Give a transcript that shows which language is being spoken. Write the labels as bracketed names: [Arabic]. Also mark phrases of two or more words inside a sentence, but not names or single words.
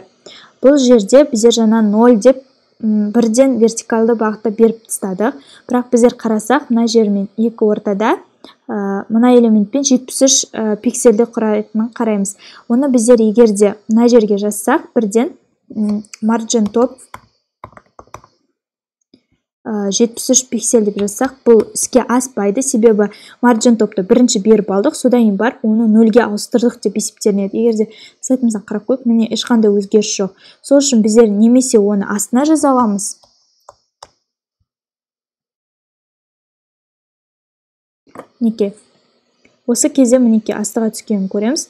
[Kazakh] Бұл жерде біздер жаңа 0 деп бірден вертикалды бағытта беріп тастадық. Бірақ біздер қарасақ, мына жермен екі ортада мына элементпен 73 пиксельді құрайтынын қараймыз. Оны біздер егерде мына жерге жазсақ, бірден [English] margin top [Kazakh] 73 пиксель деп жазсақ, бұл іске аспайды, себебі [English] margin topты [Kazakh] бірінші беріп алдық, содан кейін барып оны 0-ге ауыстырдық деп есептелінеді. Егерде сайтымыздан қарап қойып, міне ешқандай өзгеріс жоқ. Сол үшін біздер немесе оны астына жаза аламыз. Неке. Осы кезде мінеке астыға түскенін көреміз.